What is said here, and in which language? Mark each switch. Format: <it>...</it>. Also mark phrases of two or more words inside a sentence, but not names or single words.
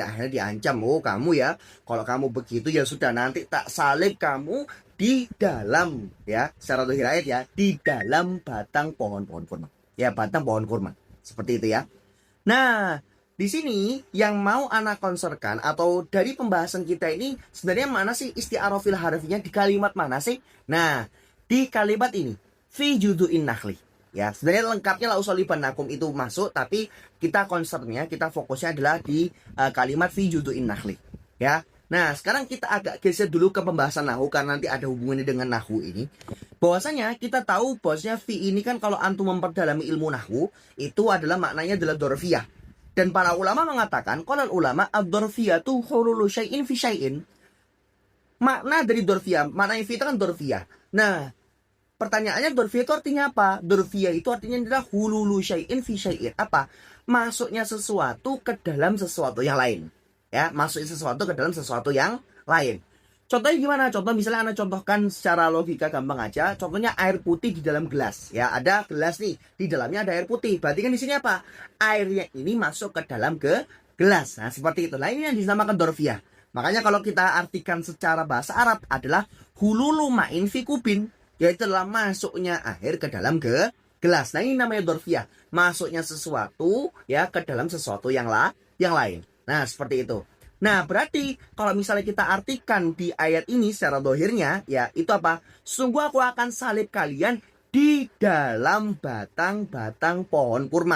<id>Akhirnya diancam, oh kamu ya, kalau kamu begitu ya sudah, nanti tak salib kamu di dalam, ya, secara dohir ayat ya, di dalam batang pohon-pohon kurma, ya, batang pohon kurma, seperti itu ya. Nah, di sini yang mau anak konserkan atau dari pembahasan kita ini sebenarnya mana sih</id> <ar>isti'arah fil harfinya,</ar> <id>di kalimat mana sih? Nah, di kalimat ini</id> <ar>fi judu'in nakhli.</ar> <id>Ya, sebenarnya lengkapnya</id> <ar>la usolibannakum</ar> <id>itu masuk, tapi kita fokusnya adalah di kalimat</id> <ar>fi judu'in nakhli,</ar> <id>ya. Nah, sekarang kita agak geser dulu ke pembahasan nahu, karena nanti ada hubungannya dengan nahu ini. Bahwasanya kita tahu bahwasanya fi ini kan, kalau antum memperdalami ilmu nahu, itu adalah maknanya adalah dorfiyah. Dan para ulama mengatakan,</id> <ar>qolal ulama ad-dorfiyatu hululu syai'in fi syai'in.</ar> <id>Makna dari dorfiyah, maknanya fi itu kan dorfiyah. Nah, pertanyaannya dorfiyah itu artinya apa? Dorfiyah itu artinya adalah</id> <ar>hululu syai'in fi syai'in.</ar> <id>Apa? Masuknya sesuatu ke dalam sesuatu yang lain. Ya, masukin sesuatu ke dalam sesuatu yang lain. Contohnya gimana? Contoh misalnya Anda contohkan secara logika gampang aja. Contohnya air putih di dalam gelas. Ya, ada gelas nih, di dalamnya ada air putih. Berarti kan di sini apa? Airnya ini masuk ke dalam gelas. Nah, seperti itu. Nah, ini yang dinamakan dorfiyah. Makanya kalau kita artikan secara bahasa Arab adalah</id> <ar>hululu ma'in fi kubin,</ar> <id>yaitu adalah masuknya air ke dalam gelas. Nah, ini namanya dorfiyah. Masuknya sesuatu ya ke dalam sesuatu yang lain. Nah, seperti itu. Nah, berarti kalau misalnya kita artikan di ayat ini secara dohirnya, ya, itu apa? Sungguh aku akan salib kalian di dalam batang-batang pohon kurma.</id>